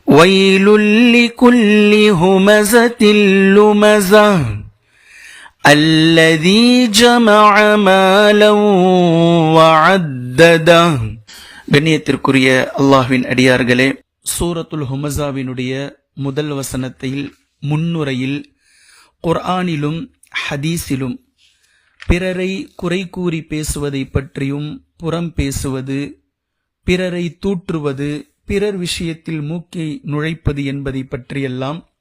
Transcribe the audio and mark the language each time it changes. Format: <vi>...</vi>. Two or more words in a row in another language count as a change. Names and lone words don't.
<ar>ويل لكل همزة لمزة الذي جمع مالا وعدده.</ar> <ta>கண்ணியத்திற்குரிய அல்லாஹ்வின் அடியார்களே, சூரத்துல் ஹுமஸாவினுடைய முதல் வசனத்தில் முன்னுரையில் குர்ஆனிலும் ஹதீஸிலும் பிறரை குறை கூறி பேசுவதை பற்றியும், புறம் பேசுவது, பிறரை தூற்றுவது, பிறர் விஷயத்தில் மூக்கை நுழைப்பது என்பதை பற்றியெல்லாம்</ta>